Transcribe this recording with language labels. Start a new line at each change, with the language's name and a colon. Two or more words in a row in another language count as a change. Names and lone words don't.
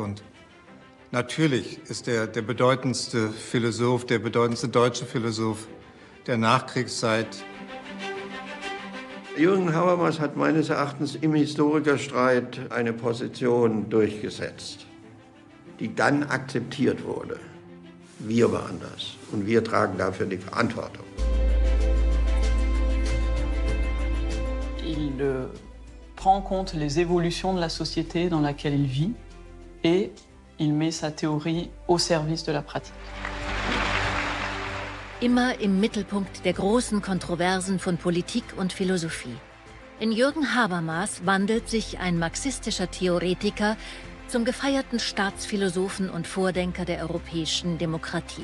German: Und natürlich ist er der bedeutendste Philosoph, der bedeutendste deutsche Philosoph der Nachkriegszeit. Jürgen Habermas hat meines Erachtens im Historikerstreit eine Position durchgesetzt, die dann akzeptiert wurde. Wir waren das und wir tragen dafür die Verantwortung.
French: Il prend en compte les évolutions de la société dans laquelle il vit et il met sa théorie au service de la pratique.
German: Immer im Mittelpunkt der großen Kontroversen von Politik und Philosophie. In Jürgen Habermas wandelt sich ein marxistischer Theoretiker zum gefeierten Staatsphilosophen und Vordenker der europäischen Demokratie.